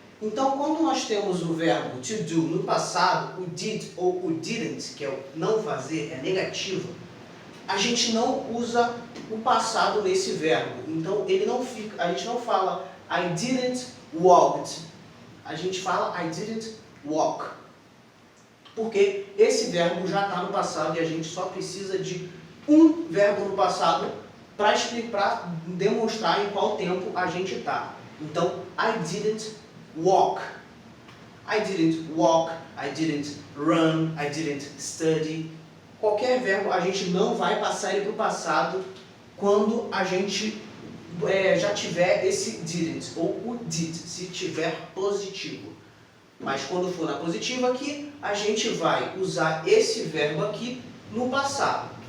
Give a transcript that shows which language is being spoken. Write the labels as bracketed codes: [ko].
[pt] Então, quando nós temos o verbo to do no passado, o did ou o didn't, que é o não fazer, é negativo, a gente não usa o passado nesse verbo. Então, ele não fica, a gente não fala [en] I didn't walked. [pt] A gente fala [en] I didn't walk. [pt] Porque esse verbo já está no passado e a gente só precisa de um verbo no passado para demonstrar em qual tempo a gente está. Então, [en] I didn't walk. I didn't walk, I didn't run, I didn't study. [pt] Qualquer verbo, a gente não vai passar ele para o passado quando a gente já tiver esse didn't, ou o did, se tiver positivo. Mas quando for na positiva aqui, a gente vai usar esse verbo aqui no passado.